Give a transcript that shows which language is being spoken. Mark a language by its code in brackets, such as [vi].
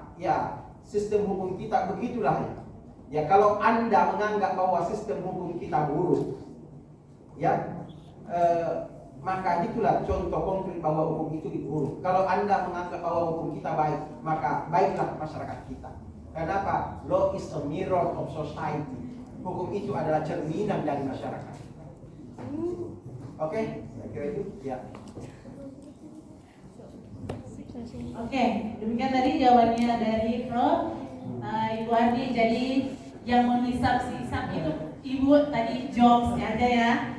[id] Ya sistem hukum kita begitulah ya. Ya kalau Anda menganggap bahwa sistem hukum kita buruk, ya maka itulah contoh konkret bahwa hukum itu buruk. Kalau Anda menganggap bahwa hukum kita baik, maka baiklah masyarakat kita. Kenapa? [en] Law is a mirror of society. [id] Hukum itu adalah cerminan dari masyarakat. Oke, saya kira itu ya. Oke, demikian tadi jawabannya dari Prof. Ibu Ardi. Jadi yang menghisap-hisap itu Ibu tadi jobs aja ya.